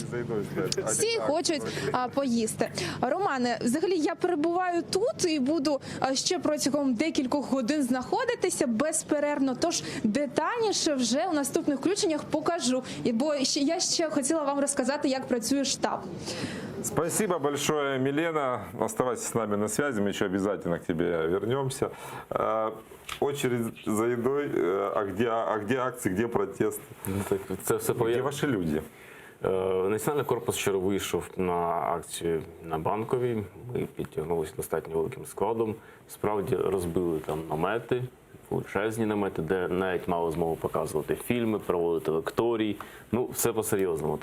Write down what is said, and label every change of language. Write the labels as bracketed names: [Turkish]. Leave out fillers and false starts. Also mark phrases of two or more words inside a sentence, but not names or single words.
[Ukrainian] Всі хочуть поїсти. Романе, взагалі я перебуваю тут і буду ще протягом декількох годин знаходитися безперервно, тож детальніше вже у наступних включеннях покажу. Бо я ще хотіла вам розказати, як працює штаб. [Russian] Спасибо большое, Милена. Оставайся с нами на связи, мы еще обязательно к тебе вернемся. Очередь за едой, а где акции, где протест? [Ukrainian] Це все [Russian] где ваши люди? [Ukrainian] Національний корпус вчора вийшов на акцію на Банковій. Ми підтягнулися достатньо великим складом. Справді розбили там намети, величезні намети, де навіть мали змогу показувати фільми, проводити лекторії. Ну, все по-серйозному.